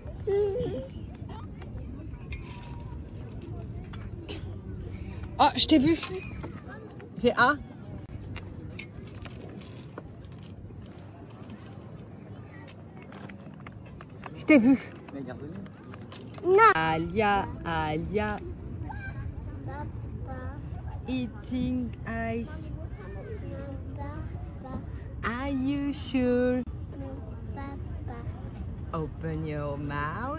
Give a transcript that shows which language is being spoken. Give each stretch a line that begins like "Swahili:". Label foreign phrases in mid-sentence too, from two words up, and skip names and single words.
French: Oh, je t'ai vu. Fais A. Je t'ai vu. Non. Alia, Alia, Papa,
English: eating ice. papa, Are you sure? papa. Open your mouth.